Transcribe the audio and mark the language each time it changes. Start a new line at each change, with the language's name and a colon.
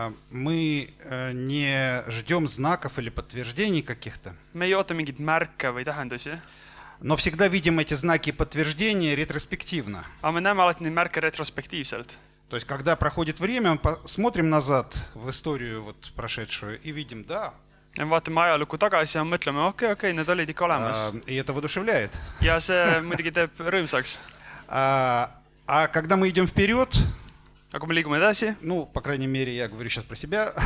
Russian: Мы не ждем знаков или подтверждений каких-то.
Estonian: Me ei oota mingeid märke või tähendusi.
Russian: Но всегда видим эти знаки подтверждения ретроспективно.
Estonian: Aga me näeme alati neid märke retrospektiivselt.
Russian: То есть, когда проходит время, мы смотрим назад в историю вот прошедшую и видим, да.
Estonian: Ja vaatame ajalukku tagasi ja mõtleme, okei, need olid ikka olemas.
Russian: И это воодушевляет.
Estonian: Ja see muidugi teeb rõõmsaks.
Russian: А когда мы идем вперед,
Estonian: Aga kui me liigume edasi,
Russian: ну, по крайней мере, я говорю сейчас про себя,